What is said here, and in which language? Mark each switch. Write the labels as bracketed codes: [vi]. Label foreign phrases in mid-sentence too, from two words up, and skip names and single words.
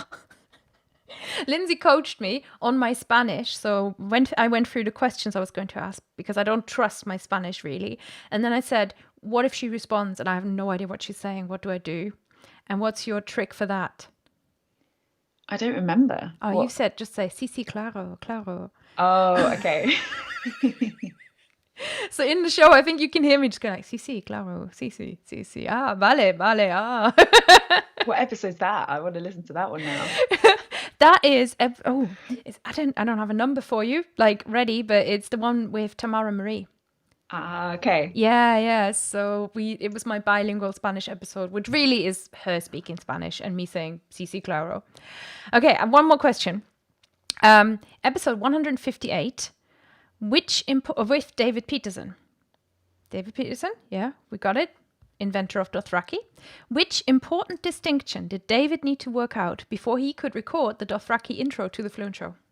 [en] Lindsay coached me on my Spanish. So when I went through the questions I was going to ask, because I don't trust my Spanish really. And then I said, what if she responds and I have no idea what she's saying? What do I do? And what's your trick for that? I don't remember. Oh, what? You said just say, [es] sí, sí, claro, claro. [en] Oh, okay. So in the show, I think you can hear me just going like, [es] sí, sí, claro, sí, sí, sí, sí. Ah, vale, vale, ah. [en] What episode's that? I want to listen to that one now. That is, I don't have a number for you, like ready, but it's the one with Tamara Marie. Okay. Yeah. So it was my bilingual Spanish episode, which really is her speaking Spanish and me saying [es] sí, sí, claro. [en] Okay, and one more question. Episode 158, with David Peterson. David Peterson, yeah, we got it. Inventor of Dothraki. Which important distinction did David need to work out before he could record the Dothraki intro to the Fluent Show?